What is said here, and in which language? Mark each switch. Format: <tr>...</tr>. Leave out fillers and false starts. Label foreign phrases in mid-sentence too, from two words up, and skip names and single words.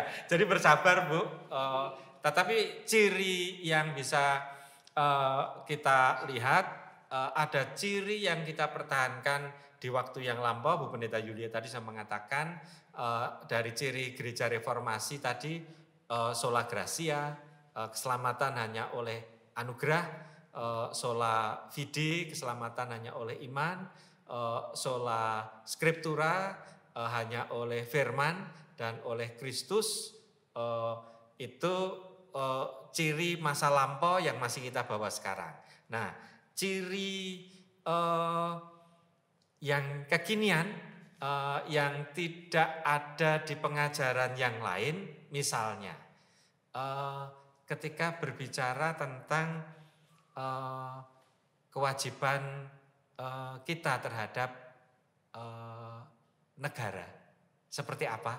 <id>Jadi bersabar Bu. Tetapi ciri yang bisa kita lihat, ada ciri yang kita pertahankan di waktu yang lampau. Bu Pendeta Yulia tadi saya mengatakan dari ciri gereja reformasi tadi,</id> <la>sola gratia,</la> <id>keselamatan hanya oleh anugerah,</id> <la>sola fide,</la> <id>keselamatan hanya oleh iman,</id> <la>sola scriptura,</la> <id>hanya oleh firman dan oleh Kristus. Itu ciri masa lampau yang masih kita bawa sekarang. Nah, ciri yang kekinian, yang tidak ada di pengajaran yang lain, misalnya ketika berbicara tentang kewajiban kita terhadap negara, seperti apa?</id>